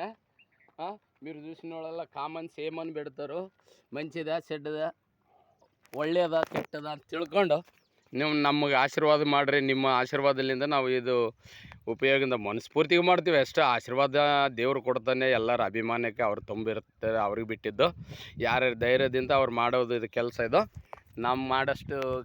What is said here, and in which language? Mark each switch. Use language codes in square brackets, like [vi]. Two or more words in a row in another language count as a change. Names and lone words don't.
[te] మీరు చూసిన వాళ్ళ కామెంట్స్ ఏమని పెడతారు, మంచిదా చెడ్ಡದಾ [kn] ಒಳ್ಳೆಯದಾ ಕೆಟ್ಟದಾ ಅಂತ ತಿಳ್ಕೊಂಡು ನೀವು ನಮಗೆ ಆಶೀರ್ವಾದ ಮಾಡಿರಿ. ನಿಮ್ಮ ಆಶೀರ್ವಾದದಿಂದ ನಾವು ಇದು ಉಪಯೋಗದಿಂದ ಮನಸ್ಫೂರ್ತಿಗೆ ಮಾಡ್ತೀವಿ ಅಷ್ಟೇ. ಆಶೀರ್ವಾದ ದೇವ್ರು ಕೊಡ್ತಾನೆ, ಎಲ್ಲರ ಅಭಿಮಾನಕ್ಕೆ ಅವ್ರು ತುಂಬಿರ್ತಾರೆ, ಅವ್ರಿಗೆ ಬಿಟ್ಟಿದ್ದು. ಯಾರ್ಯಾರ ಧೈರ್ಯದಿಂದ ಅವ್ರು ಮಾಡೋದು ಇದು ಕೆಲಸ ಇದು.